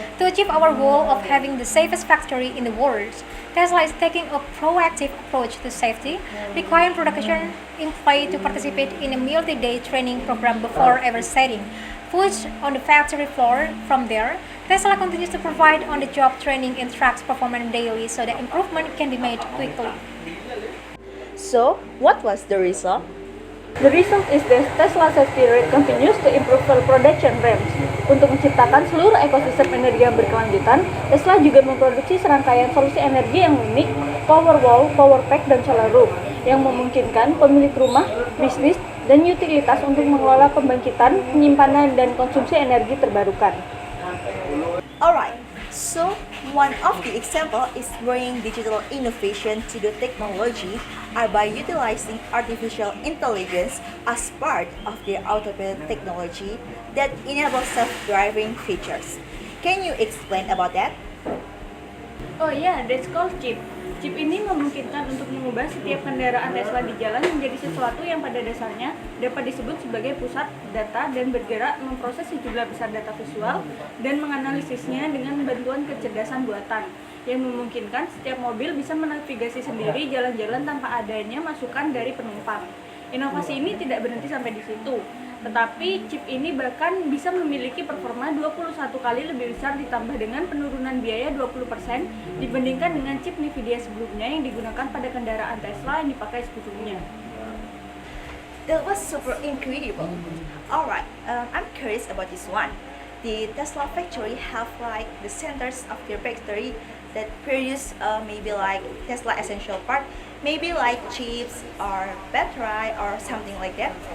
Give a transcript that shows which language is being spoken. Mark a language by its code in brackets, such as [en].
[en] To achieve our goal of having the safest factory in the world, Tesla is taking a proactive approach to safety, requiring production employees to participate in a multi-day training program before ever setting foot on the factory floor. From there, Tesla continues to provide on-the-job training and tracks performance daily so that improvement can be made quickly. So, what was the result? The result is that Tesla safety rate continues to improve for production ramps. [id] Untuk menciptakan seluruh ekosistem energi yang berkelanjutan, Tesla juga memproduksi serangkaian solusi energi yang unik, Powerwall, Powerpack, dan Solar Roof, yang memungkinkan pemilik rumah, bisnis, dan utilitas untuk mengelola pembangkitan, penyimpanan, dan konsumsi energi terbarukan. [en] Alright, so one of the example is bringing digital innovation to the technology are by utilizing artificial intelligence as part of their autopilot technology that enables self-driving features. Can you explain about that? Oh yeah, that's called chip. [id] Chip ini memungkinkan untuk mengubah setiap kendaraan Tesla di jalan menjadi sesuatu yang pada dasarnya dapat disebut sebagai pusat data dan bergerak memproses sejumlah besar data visual dan menganalisisnya dengan bantuan kecerdasan buatan yang memungkinkan setiap mobil bisa menavigasi sendiri jalan-jalan tanpa adanya masukan dari penumpang. Inovasi ini tidak berhenti sampai di situ, tetapi chip ini bahkan bisa memiliki performa 21 kali lebih besar ditambah dengan penurunan biaya 20% dibandingkan dengan chip Nvidia sebelumnya yang digunakan pada kendaraan Tesla yang dipakai sebelumnya. [en] That was super incredible. Alright, I'm curious about this one. The Tesla factory have like the centers of their factory that produce maybe like Tesla essential part, maybe like chips or battery or something like that.